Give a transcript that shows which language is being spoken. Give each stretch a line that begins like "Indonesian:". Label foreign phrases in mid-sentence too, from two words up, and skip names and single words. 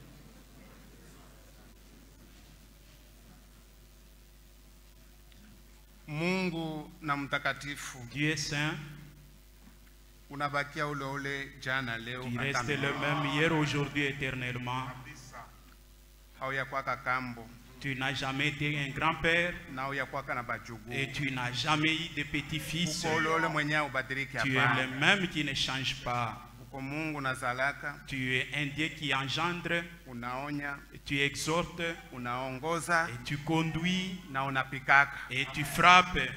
Swahili: Mungu na mtakatifu.
French: Dieu est saint.
Swahili: Unabakia ule ule jana leo.
French: Il reste le même hier, aujourd'hui, éternellement. Tu n'as jamais été un grand-père et tu n'as jamais eu de petits-fils. Tu es le même qui ne change pas. Tu es un Dieu qui engendre, tu exhortes, et tu conduis, et tu frappes.